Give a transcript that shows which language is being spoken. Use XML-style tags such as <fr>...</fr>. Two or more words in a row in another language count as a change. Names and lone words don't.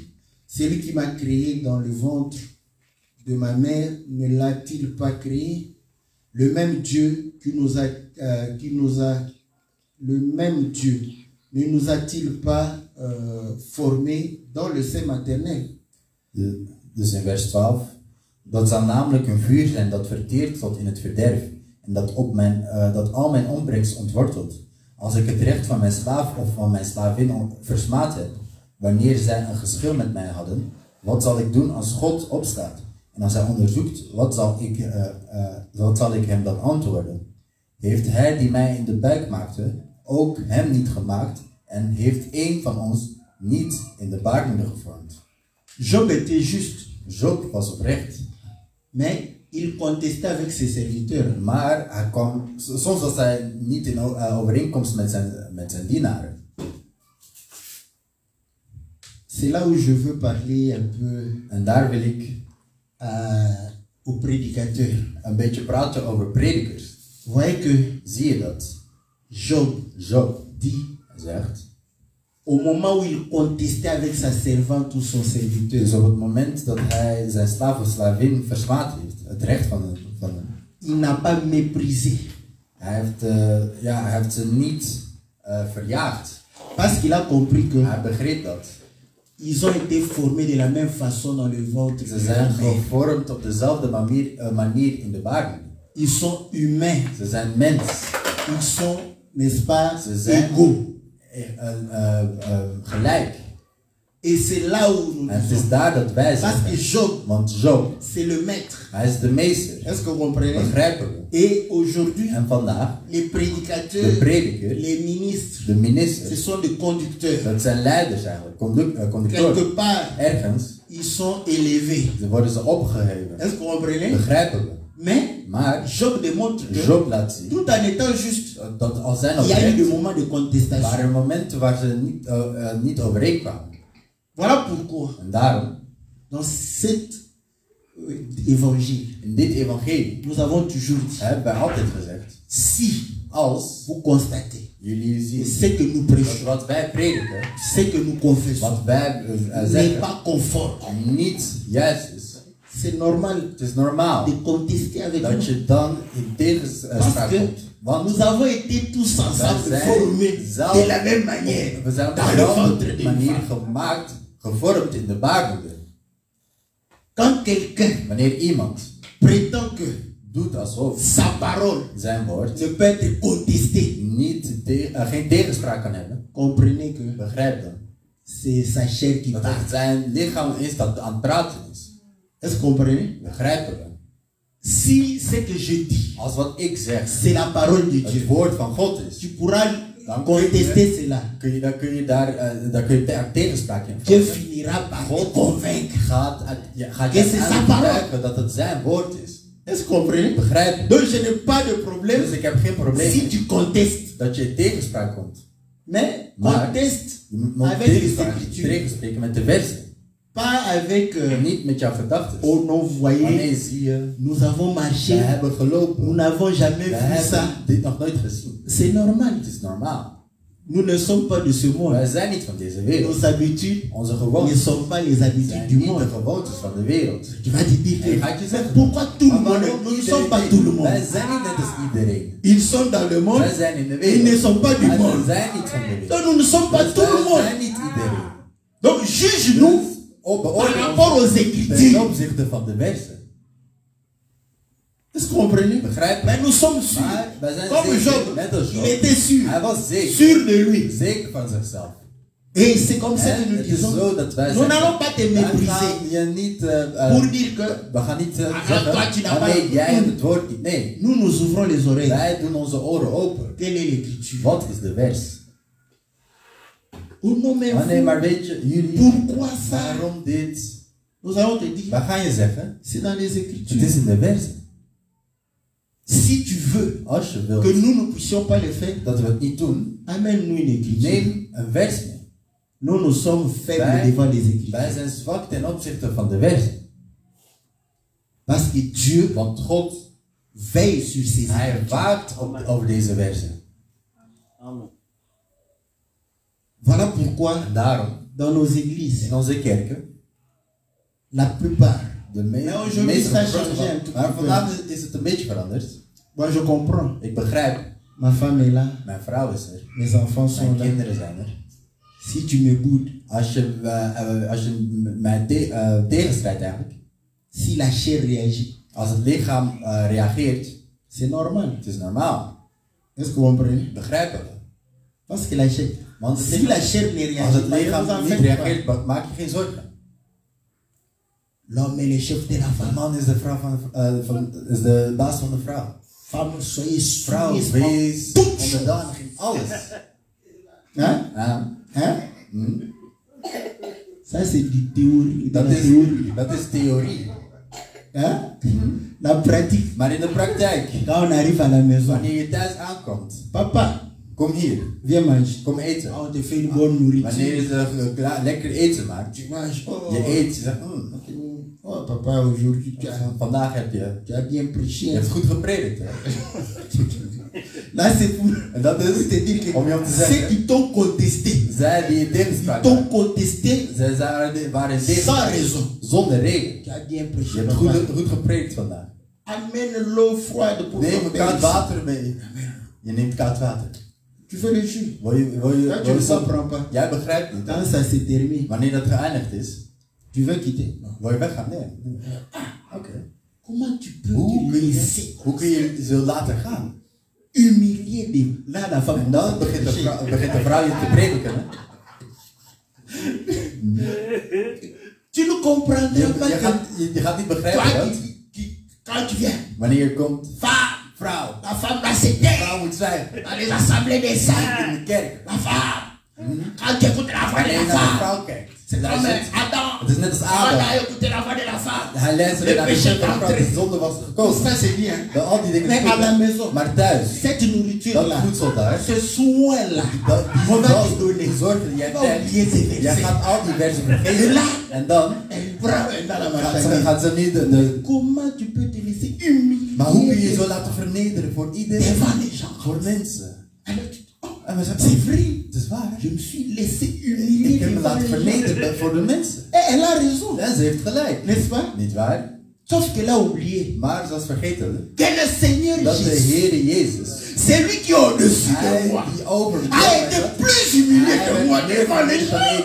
<fr>Celui qui m'a créé dans le ventre de ma mère ne l'a-t-il pas créé? Le même Dieu le même Dieu ne nous a-t-il pas formés dans le sein maternel?</fr> <nl>Dus in vers 12. Dat zal namelijk een vuur zijn dat verteert tot in het verderf. En dat al mijn opbrengst ontwortelt. Als ik het recht van mijn slaaf of van mijn slavin versmaad heb, wanneer zij een geschil met mij hadden, wat zal ik doen als God opstaat? En als hij onderzoekt, wat zal ik hem dan antwoorden? Heeft hij die mij in de buik maakte, ook hem niet gemaakt? En heeft een van ons niet in de baarmoeder gevormd?</nl> <fr>Job était juste.</fr> <nl>Job was oprecht.</nl> <fr>Mais il contestait avec ses serviteurs.</fr> <nl>Maar soms was hij niet in overeenkomst met zijn dienaren.</nl> <fr>C'est là où je veux parler un peu.</fr> <nl>En daar wil ik</nl> <fr>aux prédicateurs.</fr> <nl>Een beetje praten over predikers.</nl> <fr>Voyez que</fr> <nl>zie je dat?</nl> <fr>Job dit,</fr> <nl>zegt,</nl> <fr>au moment où il contestait avec sa servante ou son serviteur.</fr> <nl>Dus op het moment dat hij zijn slaaf of slavin versmaad heeft, het recht van hem.</nl> <fr>Il n'a pas méprisé.</fr> <nl>Hij heeft ze niet verjaagd.</nl> <fr>Parce qu'il a compris que</fr> <nl>hij begreep dat.</nl> <fr>Ils ont été formés de la même façon dans le ventre.</fr> <nl>Ze zijn gevormd op dezelfde manier in de baarmoeder.</nl> <fr>Ils sont humains.</fr> <nl>Ze zijn mens.</nl> <fr>Ils sont, n'est-ce pas, égaux. Gelijk. Et c'est là où nous</fr> <nl>en het is daar dat wij zijn.</nl> <fr>Parce que Job,</fr> <nl>want Job,</nl> <fr>c'est le maître.</fr> <nl>Hij is de meester.</nl> <fr>Est-ce que vous comprenez?</fr> <nl>Begrijpen we?</nl> <fr>Et aujourd'hui,</fr> <nl>en vandaag,</nl> <fr>les prédicateurs,</fr> <nl>de predikers,</nl> <fr>les ministres,</fr> <nl>de ministers,</nl> <fr>ce sont des conducteurs.</fr> <nl>Dat zijn leiders eigenlijk,</nl> <fr>conducteurs. Quelque part,</fr> <nl>ergens,</nl> <fr>ils sont élevés.</fr> <nl>Dan worden ze opgeheven.</nl> <fr>Est-ce que vous comprenez?</fr> <nl>Begrijpen we?</nl> <fr>Maar Job démontre que</fr> <nl>Job laat zien,</nl> <fr>tout en étant juste,</fr> <nl>dat al zijn</nl> <fr>il y a eu des moments de contestation.</fr> <nl>waren momenten waar ze niet overeenkwamen.</nl> <fr>Voilà pourquoi,</fr> <nl>en daarom,</nl> <fr>dans cet évangile,</fr> <nl>in dit evangelie,</nl> <fr>nous avons toujours dit,</fr> <nl>hebben wij altijd gezegd,</nl> <fr>si</fr> <nl>als</nl> <fr>vous constatez,</fr> <nl>jullie zien,</nl> <fr>ce que nous prêchons,</fr> <nl>wat wij prediken,</nl> <fr>ce que nous confessons,</fr> <nl>wat wij</nl> <fr>n'est</fr> <nl>zeggen,</nl> <fr>pas conforme.</fr> <nl>niet juist is.</nl> <fr>C'est normal.</fr> <nl>Het is normaal</nl> <fr>de contester avec</fr> <nl>dat</nl> <fr>nous.</fr> <nl>je dan in tegenspraak komt. Want</nl> <fr>nous avons été tous ensemble formés de la même manière.</fr> <nl>We zijn op dezelfde manier gevormd in de baarmoeder.</nl> <fr>Quand quelqu'un</fr> <nl>wanneer iemand</nl> <fr>prétend que</fr> <nl>doet alsof</nl> <fr>sa parole</fr> <nl>zijn woord</nl> <fr>ne peut être contesté,</fr> <nl>geen tegenspraak kan hebben,</nl> <fr>comprenez que</fr> <nl>begrijp dan,</nl> <fr>c'est sa chair qui</fr> <nl>dat</nl> <fr>parle.</fr> <nl>het zijn lichaam is dat aan het praten is.</nl> <fr>Est-ce que vous comprenez?</fr> <nl>Begrijpen we?</nl> <fr>Si ce que je dis,</fr> <nl>als wat ik zeg,</nl> <fr>c'est la parole de Dieu,</fr> <nl>het woord van God is,</nl> <fr>tu pourras contester cela.</fr> <nl>Dan kun je daar tegenspraak in.</nl> <fr>Dieu finira par te convaincre.</fr> <nl>Gaat</nl> <fr>que c'est sa parole.</fr> <nl>Dat het zijn woord is.</nl> <fr>Est-ce que vous comprenez?</fr> <nl>Begrijp.</nl> <fr>Donc je n'ai pas de problème.</fr> <nl>Dus ik heb geen probleem</nl> <fr>si tu contestes.</fr> <nl>Dat je tegenspraak komt.</nl> <fr>Mais conteste avec les Écritures.</fr> <nl>Tegenspreken met de versen.</nl> <fr>Pas avec</fr> <nl>niet met jouw gedachten.</nl> <fr>Oh non, vous voyez,</fr> <nl>nee, zie je,</nl> <fr>nous avons marché,</fr> <nl>we hebben gelopen,</nl> <fr>nous n'avons jamais vu ça.</fr> <nl>Dit nog nooit gezien.</nl> <fr>C'est normal.</fr> <nl>Het is normaal.</nl> <fr>Nous ne sommes pas de ce monde.</fr> <nl>Wij zijn niet van deze wereld.</nl> <fr>Nos habitudes</fr> <nl>onze gewoontes</nl> <fr>ne sont pas les habitudes du monde.</fr> <nl>de gewoontes van de wereld.</nl> <fr>Tu vas te dire que pourquoi tout le monde? Nous ne sommes pas tout le monde.</fr> <nl>Wij zijn niet net als iedereen.</nl> <fr>Ils sont dans le monde.</fr> <nl>Wij zijn in de wereld.</nl> <fr>Ils ne sont pas du monde.</fr> <nl>Wij zijn niet van de wereld.</nl> <fr>Donc nous ne sommes pas tout le monde.</fr> <nl>Wij zijn niet iedereen.</nl> <fr>Donc juge-nous par rapport aux Écritures.</fr> <nl>Ten opzichte van de versen.</nl> <fr>Est-ce que vous comprenez? Mais nous sommes sûrs. Comme Job, il était sûr.</fr> <nl>Hij was zeker.</nl> <fr>Sûr de lui.</fr> <nl>Zeker van zichzelf.</nl> <fr>Et c'est comme ça que nous disons. Nous n'allons pas te mépriser. Pour dire que</fr> <nl>we gaan niet</nl> <fr>toi tu n'as pas.</fr> <nl>Nee, jij hebt het woord niet. Nee.</nl> <fr>Nous nous ouvrons les oreilles.</fr> <nl>Wij doen onze oren open.</nl> <fr>Quelle est l'écriture?</fr> <nl>Wat is de vers? Nee, maar weet je, jullie,</nl> <fr>pourquoi ça?</fr> <nl>Waarom dit?</nl> <fr>Nous allons te dire.</fr> <nl>Wat ga je zeggen?</nl> <fr>C'est dans les Écritures.</fr> <nl>Het is in de versen.</nl> <fr>Si tu veux</fr> <nl>als je wilt</nl> <fr>que nous ne puissions pas le faire,</fr> <nl>dat we het niet doen,</nl> <fr>amène-nous une écriture.</fr> <nl>neem een vers mee.</nl> <fr>Nous sommes faibles devant les Écritures.</fr> <nl>Wij zijn zwak ten opzichte van de wet.</nl> <fr>Parce que Dieu</fr> <nl>Want God,</nl> <fr>veille sur ses</fr> <nl>hij</nl> <fr>Écritures.</fr> <nl>waakt over deze versen. Amen.</nl> <fr>Voilà pourquoi</fr> <nl>En daarom,</nl> <fr>dans nos églises,</fr> <nl>in onze kerken,</nl> <fr>la plupart,</fr> <nl>de</nl> <fr>Mais</fr> <nl>meeste</nl> <fr>aujourd'hui, ça a changé un tout</fr> <nl>maar</nl> <fr>petit peu.</fr> <nl>vandaag is het een beetje veranderd.</nl> <fr>moi je comprends.</fr> <nl>Ik begrijp,</nl> <fr>Ma femme est là,</fr> <nl>mijn vrouw is er,</nl> <fr>mes enfants</fr> <nl>mijn</nl> <fr>sont là.</fr> <nl>kinderen zijn er.</nl> <fr>Si tu me boudes,</fr> <nl>Als je mij tegenstrijdt eigenlijk,</nl> <fr>si la chair réagit,</fr> <nl>als het lichaam reageert,</nl> <fr>c'est normal.</fr> <nl>het is normaal.</nl> <fr>Est-ce que vous comprenez?</fr> <nl>Begrijpen we.</nl> <fr>Parce que la chair,</fr> <nl>Want het</nl> <fr>si</fr> <nl>lichaam,</nl> <fr>la chair ne</fr> <nl>als</nl> <fr>réagit</fr> <nl>het</nl> <fr>pas, ne</fr> <nl>lichaam</nl> <fr>vous en</fr> <nl>niet</nl> <fr>faites pas.</fr> <nl>reageert, maak je geen zorgen.</nl> <fr>L'homme est le chef de la</fr> <nl>De</nl> <fr>femme.</fr> <nl>man is de, vrouw is de baas van de vrouw.</nl> <fr>Femme, soyez</fr> <nl>Vrouw,</nl> <fr>soumise.</fr> <nl>wees</nl> <fr>Tout.</fr> <nl>onderdanig in alles.</nl> <fr>Hein?</fr> <nl>Ja.</nl> <fr>Hein? Hm. Ça c'est du théorie.</fr> <nl>Dat,</nl> <fr>de la théorie.</fr> <nl>dat is theorie.</nl> <fr>Hein? La pratique.</fr> <nl>Maar in de praktijk,</nl> <fr>Quand on arrive à la maison,</fr> <nl>wanneer je thuis aankomt,</nl> <fr>papa,</fr> <nl>kom hier,</nl> <fr>viens manger.</fr> <nl>kom eten.</nl> <fr>On te fait une bonne nourriture.</fr> <nl>Wanneer je lekker eten maakt,</nl> <fr>Tu manges. Oh,</fr> <nl>je eet, je zegt,</nl> <fr>oh papa, aujourd'hui</fr> <nl>vandaag heb je</nl> <fr>bien prêché.</fr> <nl>Je hebt goed gepredikt, hè?</nl> <fr>Là c'est pour</fr> <nl>En dat is</nl> <fr>te dire que</fr> <nl>om je om te</nl> <fr>ceux</fr> <nl>zeggen,</nl> <fr>qui t'ont contesté,</fr> <nl>zij die je</nl> <fr>ils</fr> <nl>tegenspraak</nl> <fr>t'ont</fr> <nl>waren,</nl> <fr>contesté</fr> <nl>zij waren</nl> <fr>sans</fr> <nl>tegenspraak,</nl> <fr>raison.</fr> <nl>zonder reden.</nl> <fr>Tu as bien</fr> <nl>Je</nl> <fr>prêché.</fr> <nl>hebt</nl> <fr>Papa.</fr> <nl>goed gepredikt vandaag.</nl> <fr>Amène l'eau froide pour</fr> <nl>Neem</nl> <fr>ton</fr> <nl>een</nl> <fr>père</fr> <nl>koud</nl> <fr>ici.</fr> <nl>water mee. Je neemt koud water.</nl> <fr>Tu fais le jus.</fr> <nl>Wil je</nl> <fr>Là, tu ne</fr> <nl>sap?</nl> <fr>comprends pas.</fr> <nl>Jij begrijpt niet.</nl> <fr>Quand ça se termine,</fr> <nl>Wanneer dat geëindigd is,</nl> <fr>tu veux quitter. Non.</fr> <nl>wil je weggaan? Nee. Oké.</nl> <fr>Comment tu peux</fr> <nl>Hoe</nl> <fr>te laisser</fr> <nl>kun je ze laten gaan?</nl> <fr>humilier des... Là, la femme</fr> <nl>En dan begint de vrouw je te prediken. Hè?</nl> <fr>Tu ne comprendras pas que</fr> <nl>Je gaat niet begrijpen</nl> <fr>toi</fr> <nl>dat</nl> <fr>quand tu viens,</fr> <nl>wanneer je komt,</nl> <fr>femme,</fr> <nl>vrouw,</nl> <fr>la femme va se</fr> <nl>de</nl> <fr>taire</fr> <nl>vrouw moet zwijgen</nl> <fr>dans les assemblées des saints.</fr> <nl>in de kerk.</nl> <fr>La femme, quand tu écoutes la voix de</fr> <nl>Wanneer je</nl> <fr>la</fr> <nl>naar de</nl> <fr>femme,</fr> <nl>vrouw kijkt,</nl> <fr>c'est comme</fr> <nl>luistert. Adam. Het is net als</nl> <fr>Quand Adam. tu as écouté la voix de la femme,</fr> <nl>Hij luisterde naar de</nl> <fr>péché</fr> <nl>stem van de vrouw.</nl> <fr>d'entrée.</fr> <nl>De zonde was</nl> <fr>Tout</fr> <nl>gekozen.</nl> <fr>ça c'est bien.</fr> <nl>Dat al die dingen</nl> <fr>Mais à la maison,</fr> <nl>maar thuis,</nl> <fr>cette nourriture-là,</fr> <nl>dat voedsel daar,</nl> <fr>ce soin-là, on va te donner.</fr> <nl>die zorgen die jij</nl> <fr>Va oublier ces</fr> <nl>krijgt, jij</nl> <fr>versets.</fr> <nl>gaat al die versen vergeten. En dan</nl> <fr>Elle prend dans la marchandise.</fr> <nl>gaat ze niet de...</nl> <fr>Comment tu peux te laisser humilier</fr> <nl>Maar hoe kun je je zo laten vernederen voor iedereen?</nl> <fr>devant les gens?</fr> <nl>Voor mensen.</nl> <fr>Alors tu oh,</fr> <nl>En we zeggen,</nl> <fr>c'est vrai.</fr> <nl>het is waar.</nl> <fr>Je me suis laissé humilier</fr> <nl>Ik heb me</nl> <fr>devant</fr> <nl>laten</nl> <fr>les gens.</fr> <nl>vernederen voor de mensen.</nl> <fr>Et elle a raison,</fr> <nl>En ze heeft gelijk.</nl> <fr>n'est-ce pas?</fr> <nl>Niet waar?</nl> <fr>Sauf qu'elle a oublié</fr> <nl>Maar ze was vergeten</nl> <fr>que le Seigneur</fr> <nl>dat de</nl> <fr>Jésus,</fr> <nl>Heere Jezus,</nl> <fr>c'est lui qui est au-dessus de</fr> <nl>hij</nl> <fr>moi,</fr> <nl>die over</nl> <fr>a été plus humilié que moi devant les gens.</fr>